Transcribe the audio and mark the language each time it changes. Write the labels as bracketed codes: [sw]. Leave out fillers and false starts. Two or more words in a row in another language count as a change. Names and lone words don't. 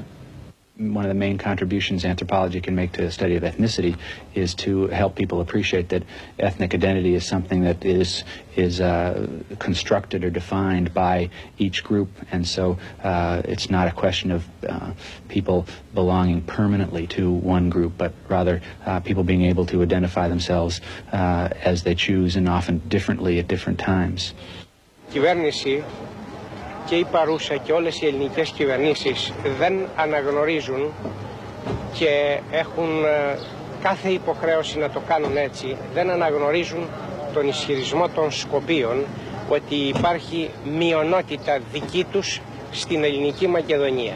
[en] One of the main contributions anthropology can make to the study of ethnicity is to help people appreciate that ethnic identity is something that is constructed or defined by each group, and so it's not a question of people belonging permanently to one group, but rather people being able to identify themselves as they choose and often differently at different times. [el] Κυβέρνηση και η παρούσα και όλες οι ελληνικές κυβερνήσεις δεν αναγνωρίζουν και έχουν κάθε υποχρέωση να το κάνουν έτσι, δεν αναγνωρίζουν τον ισχυρισμό των Σκοπίων ότι υπάρχει μειονότητα δική τους στην Ελληνική Μακεδονία.